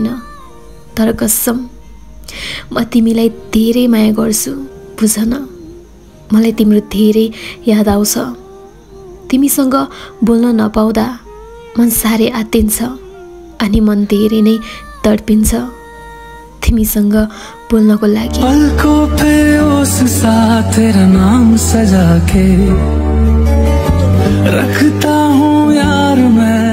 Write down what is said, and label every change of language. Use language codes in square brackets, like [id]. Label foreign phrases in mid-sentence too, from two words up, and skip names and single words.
[ne] तर कसम म तिमीलाई धेरै माया गर्छु, बुझ न। मलाई तिम्रो धेरै याद आउँछ। तिमीसँग बोल्न नपाउँदा मन साह्रै आत्तिन्छ अनि मन धेरै नै तडपिन्छ तिमीसँग बोल्नको लागि। [hi] पलकों पे उस साथ तेरा नाम सजा के रखता हूँ यार मैं